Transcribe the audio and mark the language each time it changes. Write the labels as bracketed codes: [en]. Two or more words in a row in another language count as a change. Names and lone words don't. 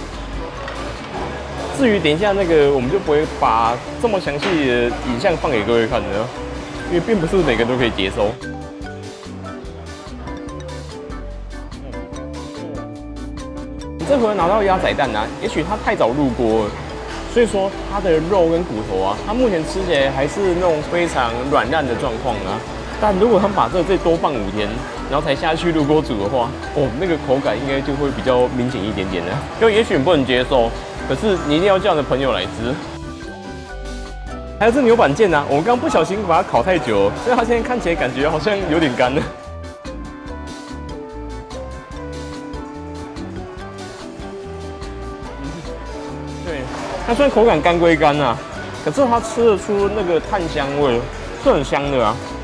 [zh] 至於等一下那個，我們就不會把這麼詳細的影像放給各位看的，因為並不是每個人都可以接受。這回拿到鴨仔蛋啊，也許它太早入鍋了，所以說它的肉跟骨頭啊，它目前吃起來還是那種非常軟爛的狀況啊。但如果他們把這再多放5天，然後才下去入鍋煮的話，哦，那個口感應該就會比較明顯一點點的。就也許你不能接受，可是你一定要叫你的朋友來吃。還有這牛板腱啊，我們剛不小心把它烤太久了，所以它現在看起來感覺好像有點乾了。它雖然口感乾歸乾啊，可是它吃得出那個炭香味，是很香的啊。